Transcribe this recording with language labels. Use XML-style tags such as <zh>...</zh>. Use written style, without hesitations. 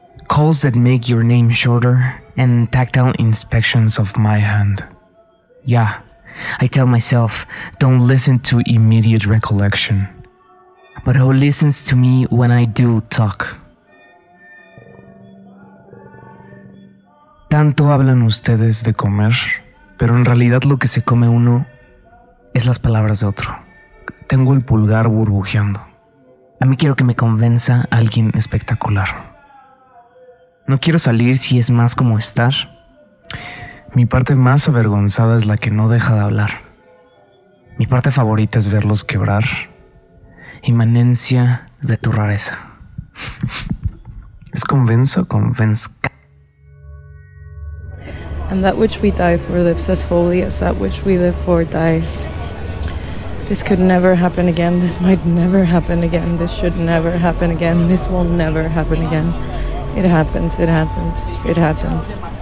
<en>Calls that make your name shorter and tactile inspections of my hand. Yeah, I tell myself, don't listen to immediate recollection. But who listens to me when I do talk?</en> <es>Tanto hablan ustedes de comer. Pero en realidad lo que se come uno es las palabras de otro. Tengo el pulgar burbujeando. A mí quiero que me convenza alguien espectacular. No quiero salir si es más como estar, Mi parte más avergonzada es la que no deja de hablar. Mi parte favorita es verlos quebrar, inmanencia de tu rareza. ¿Es convenzo o convenzca?</es> <en>And that which we die for lives as holy as that which we live for dies. This could never happen again. This might never happen again. This should never happen again. This will never happen again. It happens, it happens, it happens.</en>